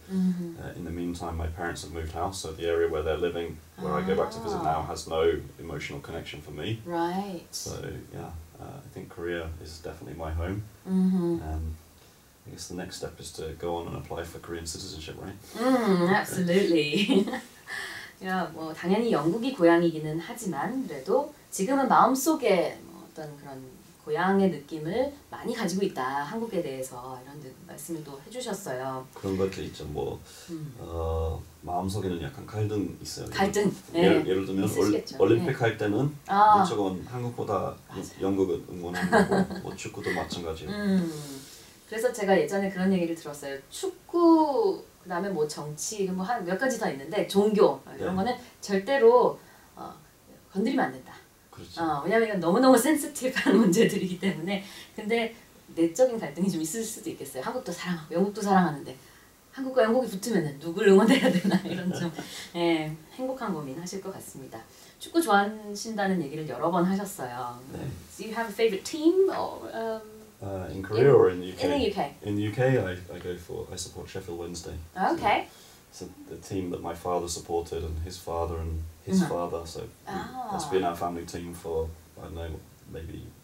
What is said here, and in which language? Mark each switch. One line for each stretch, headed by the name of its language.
English: In the meantime, my parents have moved house, so the area where they're living, where I go back to visit now, has no emotional connection for me. Right. So yeah, I think Korea is definitely my home. I guess the next step is to go on and apply for Korean citizenship, right? Absolutely.
Korean: 야, 뭐 당연히 영국이 고향이기는 하지만 그래도 지금은 마음속에 어떤 그런 고향의 느낌을 많이 가지고 있다. 한국에 대해서 이런 말씀을 또 해주셨어요. 그런 것도 있죠. 뭐 마음속에는 약간 갈등 있어요. 갈등. 예를 들면 올림픽 할 때는 무조건 한국보다 영국을 응원하는 거고 뭐 축구도 마찬가지예요. 그래서 제가 예전에 그런 얘기를 들었어요. 축구 그다음에 뭐 정치 뭐 한 몇 가지 더 있는데 종교 이런 거는 절대로 건드리면 안 된다. 그렇죠. 왜냐하면 이건 너무너무 센시티브한 문제들이기 때문에. 근데 내적인 갈등이 좀 있을 수도 있겠어요. 한국도 사랑하고 영국도 사랑하는데 한국과 영국이 붙으면 누굴 응원해야 되나 이런 좀 행복한 고민 하실 것 같습니다. 축구 좋아하신다는 얘기를 여러 번 하셨어요.
English: Do you have a favorite team or in Korea or in the UK? In the UK. In the UK, I support Sheffield Wednesday. Okay. So the team that my father supported, and his father and his father. So that's been our family team for I don't know, maybe